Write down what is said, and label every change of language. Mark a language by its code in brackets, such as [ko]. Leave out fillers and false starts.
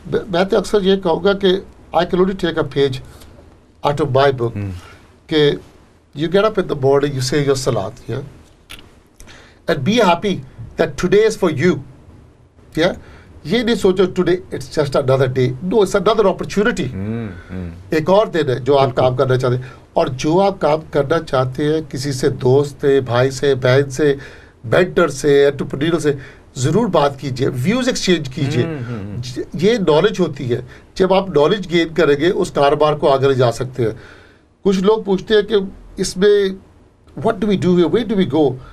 [ur] میں تو اکثر یہ کہوں گا کہ [en] I can only take a page out of my book کہ you get up in the morning, you say your salat, and be happy that today is for you. [ur] یہ نہیں سوچو [en] today it's just another day. No, it's another opportunity. [ur] ایک اور دن ہے جو آپ کام کرنا چاہتے ہیں. اور جو آپ کام کرنا چاہتے ہیں کسی سے، دوست سے، بھائی سے، بہن سے، مینٹر سے، انٹرپرینور سے ضرور بات کیجیے، ویوز ایکسچینج کیجیے. یہ نالج ہوتی ہے. جب آپ نالج گین کریں گے اس کاروبار کو آگے لے جا سکتے ہیں. کچھ لوگ پوچھتے ہیں کہ اس میں [en] What do we do here, where do we go.